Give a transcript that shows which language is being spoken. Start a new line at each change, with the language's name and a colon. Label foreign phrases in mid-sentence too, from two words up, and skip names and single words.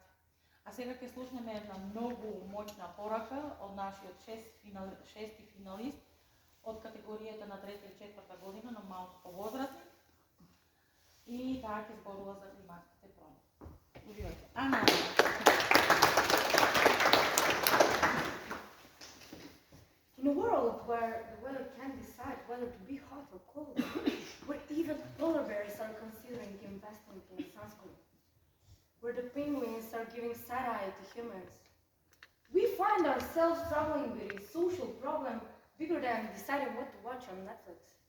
Macedonian: А сега ќе слушнеме една многу моќна порака од нашиот шести финалист од категоријата на 3 и 4 година на малку повозрастни. И таа ќе зборува за климатските промени. Уживајте. Ана.
English: In a world where the weather can decide whether to be hot or cold, where even polar bears are considering investing in sunscreen, where the penguins are giving side-eye to humans, we find ourselves struggling with a social problem bigger than deciding what to watch on Netflix.